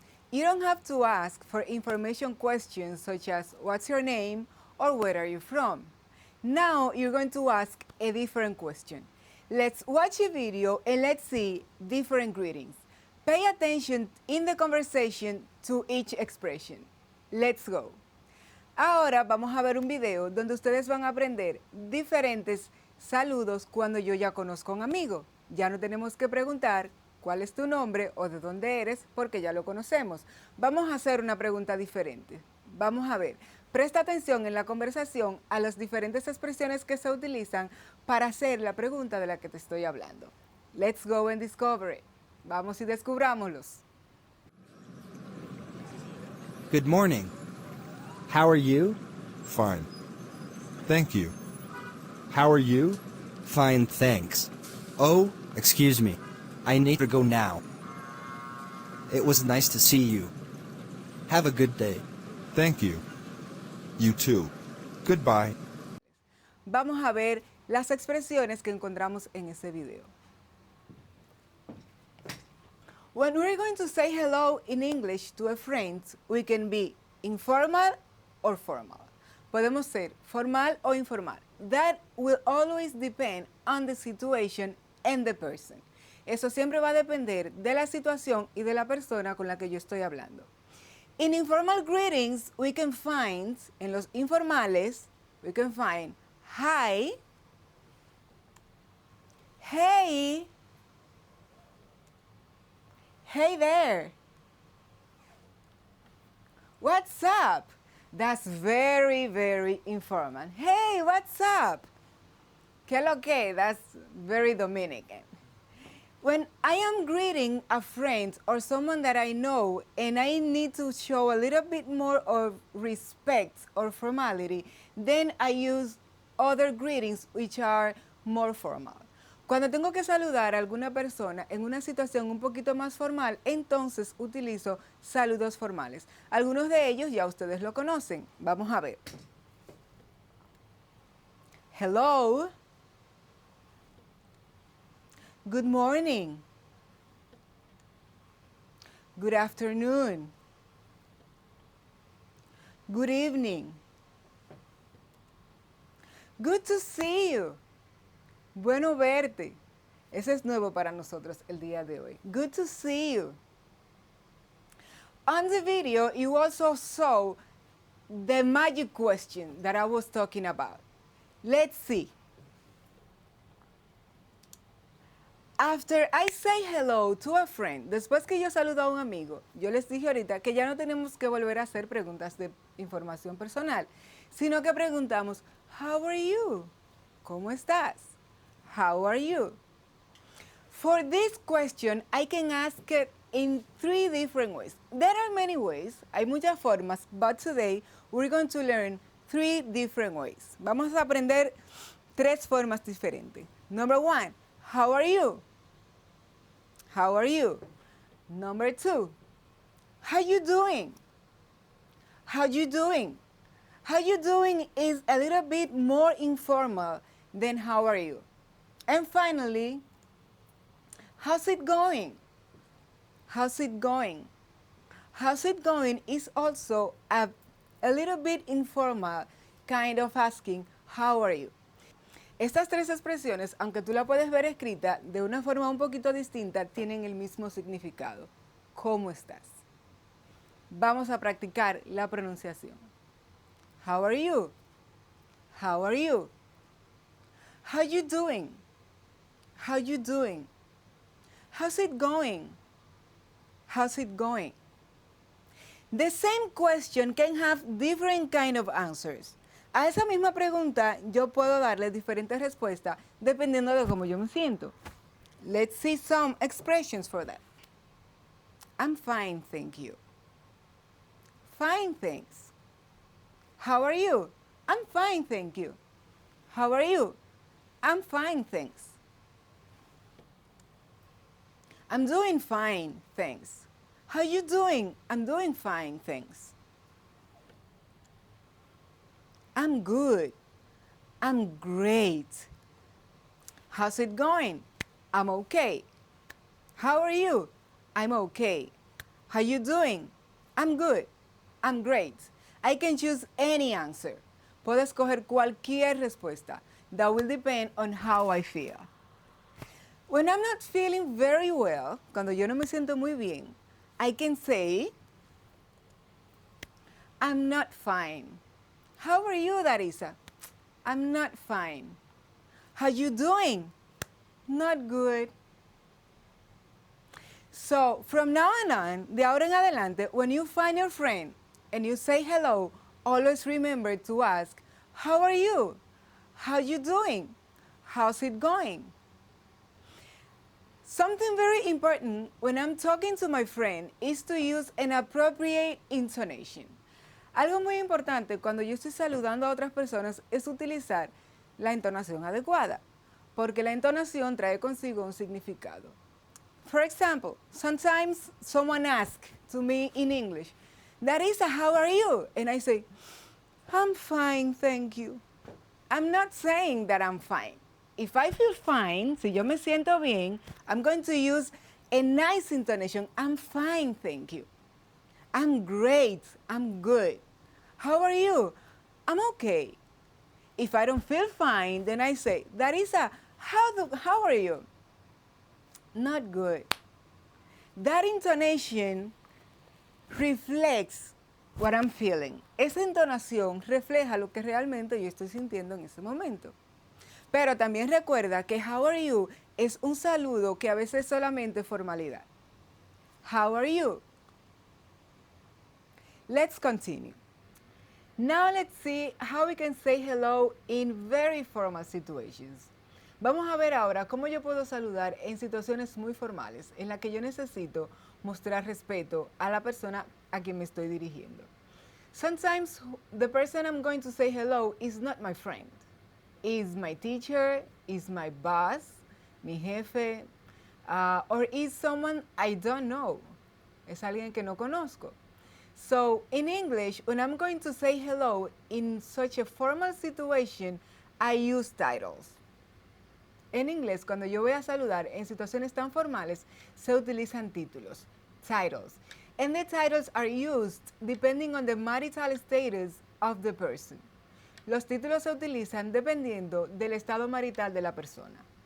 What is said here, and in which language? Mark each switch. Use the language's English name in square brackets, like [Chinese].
[English] You don't have to ask for information questions such as, what's your name or where are you from? Now you're going to ask a different question. Let's watch a video and let's see different greetings. Pay attention in the conversation to each expression. Let's go. [Spanish] Ahora vamos a ver un video donde ustedes van a aprender diferentes saludos cuando yo ya conozco a un amigo. Ya no tenemos que preguntar cuál es tu nombre o de dónde eres porque ya lo conocemos. Vamos a hacer una pregunta diferente. Vamos a ver. Presta atención en la conversación a las diferentes expresiones que se utilizan para hacer la pregunta de la que te estoy hablando. [English] Let's go and discover it. [Spanish] Vamos y descubrámoslos. [English] Good morning. How are you? Fine. Thank you. How are you? Fine, thanks. Oh, excuse me. I need to go now. It was nice to see you. Have a good day. Thank you. You too. Goodbye. [Spanish] Vamos a ver las expresiones que encontramos en ese video. [English] When we're going to say hello in English to a friend, we can be informal or formal. [Spanish] Podemos ser formal o informal. [English] That will always depend on the situation and the person. [Spanish] Eso siempre va a depender de la situación y de la persona con la que yo estoy hablando. [English] In informal greetings, we can find, [Spanish] en los informales, [English] we can find hi, hey, hey there, what's up? That's very, very informal. Hey, what's up? [Spanish] ¿Qué lo que? [English] That's very Dominican. When I am greeting a friend or someone that I know and I need to show a little bit more of respect or formality, then I use other greetings which are more formal. [Spanish] Cuando tengo que saludar a alguna persona en una situación un poquito más formal, entonces utilizo saludos formales. Algunos de ellos ya ustedes lo conocen. Vamos a ver. [English] Hello. Good morning. Good afternoon. Good evening. Good to see you. [Spanish] Bueno verte. Ese es nuevo para nosotros el día de hoy. [English] Good to see you. On the video, you also saw the magic question that I was talking about. Let's see. After I say hello to a friend, [Spanish] después que yo saludo a un amigo, yo les dije ahorita que ya no tenemos que volver a hacer preguntas de información personal, sino que preguntamos, [English] how are you? [Spanish] ¿Cómo estás? [English] How are you? For this question, I can ask it in 3 different ways. There are many ways, [Spanish] hay muchas formas, [English] but today we're going to learn 3 different ways. [Spanish] Vamos a aprender 3 formas diferentes. [English] Number 1, how are you? How are you? Number 2, how you doing? How you doing? How you doing is a little bit more informal than how are you? And finally, how's it going? How's it going? How's it going is also a little bit informal kind of asking, how are you? [Spanish] Estas 3 expresiones, aunque tú la puedes ver escrita de una forma un poquito distinta, tienen el mismo significado. ¿Cómo estás? Vamos a practicar la pronunciación. [English] How are you? How are you? How you doing? How you doing? How's it going? How's it going? The same question can have different kind of answers. [Spanish] A esa misma pregunta yo puedo darle diferentes respuestas dependiendo de cómo yo me siento. [English] Let's see some expressions for that. I'm fine, thank you. Fine, thanks. How are you? I'm fine, thank you. How are you? I'm fine, thanks. I'm doing fine, thanks. How you doing? I'm doing fine, thanks. I'm good. I'm great. How's it going? I'm okay. How are you? I'm okay. How you doing? I'm good. I'm great. I can choose any answer. [Spanish] Puedo escoger cualquier respuesta. [English] That will depend on how I feel. When I'm not feeling very well, [Spanish] cuando yo no me siento muy bien, [English] I can say, I'm not fine. How are you, Darisa? I'm not fine. How you doing? Not good. So, from now on, [Spanish] de ahora en adelante, [English] when you find your friend and you say hello, always remember to ask, how are you? How you doing? How's it going? Something very important when I'm talking to my friend is to use an appropriate intonation. [Spanish] Algo muy importante cuando yo estoy saludando a otras personas es utilizar la entonación adecuada, porque la entonación trae consigo un significado. [English] For example, sometimes someone asks to me in English, Darisa, how are you? And I say, I'm fine, thank you. I'm not saying that I'm fine. If I feel fine, [Spanish] si yo me siento bien, [English] I'm going to use a nice intonation. I'm fine, thank you. I'm great, I'm good. How are you? I'm okay. If I don't feel fine, then I say, Darisa, how are you? Not good. That intonation reflects what I'm feeling. [Spanish] Esa entonación refleja lo que realmente yo estoy sintiendo en ese momento. Pero también recuerda que [English] how are you [Spanish] es un saludo que a veces es solamente formalidad. [English] How are you? Let's continue. Now let's see how we can say hello in very formal situations. [Spanish] Vamos a ver ahora cómo yo puedo saludar en situaciones muy formales, en las que yo necesito mostrar respeto a la persona a quien me estoy dirigiendo. [English] Sometimes the person I'm going to say hello is not my friend. Is my teacher, is my boss, [Spanish] mi jefe, [English] or is someone I don't know. [Spanish] Es alguien que no conozco. [English] So in English, when I'm going to say hello in such a formal situation, I use titles. [Spanish] En inglés, cuando yo voy a saludar en situaciones tan formales, se utilizan títulos, titles. [English] And the titles are used depending on the marital status of the person. [Spanish] Los títulos se utilizan dependiendo del estado marital de la persona.